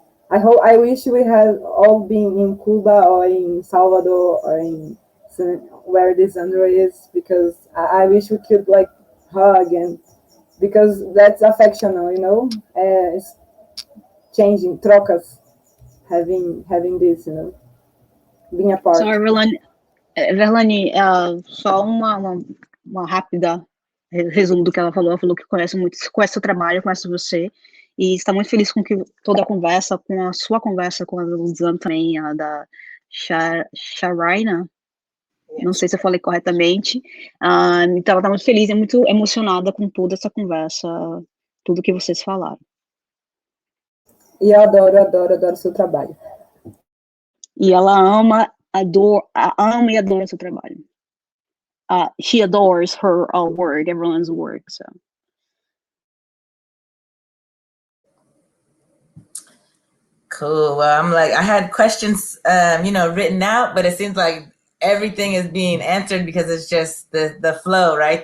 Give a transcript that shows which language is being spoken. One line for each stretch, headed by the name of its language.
English: I wish we had all been in Cuba or in Salvador or in where Lisandro is, because I wish we could like hug, and because that's affectional, it's changing, trocas, having this, being So, apart.
Portuguese: Everlane, só uma rápida resumo do que ela falou. Ela falou que conhece seu trabalho, conhece você, e está muito feliz com que toda a conversa, com a sua conversa com a Lisandro também, a da Sharayna, não sei se eu falei corretamente. Então, ela está muito feliz e muito emocionada com toda essa conversa, tudo que vocês falaram. E eu adoro o seu trabalho. E ela ama e adora seu trabalho.
English: She adores her work, everyone's work. So. Cool. Well, I'm like, I had questions, written out, but it seems like everything is being answered because it's just the flow, right?